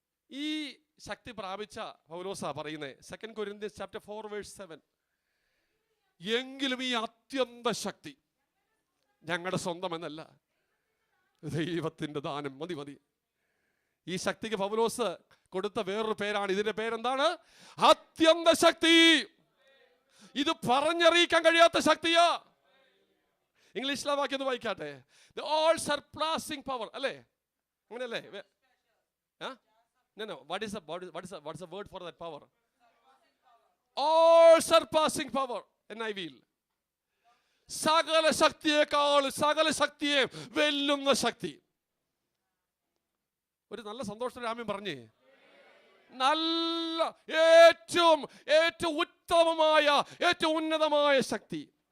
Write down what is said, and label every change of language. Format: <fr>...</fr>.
<ml>ഈ ശക്തി പ്രാപിച്ച പൗലോസാ പറയുന്നത്,</ml> <en>2 Corinthians chapter 4 verse 7,</en> <ml>എങ്കിലും ഈ അത്യന്ത ശക്തി ഞങ്ങളുടെ സ്വന്തം എന്നല്ല, ദൈവത്തിൻ്റെ ദാനം. മതി. ഈ ശക്തിക്ക് പൗലോസ് കൊടുത്ത വേറൊരു പേരാണ്. ഇതിന്റെ പേരെന്താണ്? അത്യന്ത ശക്തി. ഇത് പറഞ്ഞറിയിക്കാൻ കഴിയാത്ത ശക്തിയാ. ഇംഗ്ലീഷിലെ വാക്യം ഒന്ന് വായിക്കാട്ടെ.</ml> <en>The all surpassing power,</en> <ml>അല്ലേ? അങ്ങനെയല്ലേ?</ml> <en>No. What is the word for that power? All surpassing power.</en> <ml>NIV-യിൽ സകല ശക്തിയേക്കാൾ സകല ശക്തിയെ വെല്ലുന്ന ശക്തി. ഒരു നല്ല സന്തോഷത്തോടെ ആമേൻ പറഞ്ഞേ. നല്ല ഏറ്റവും ഉത്തമമായ ഏറ്റവും ഉന്നതമായ ശക്തി.</ml>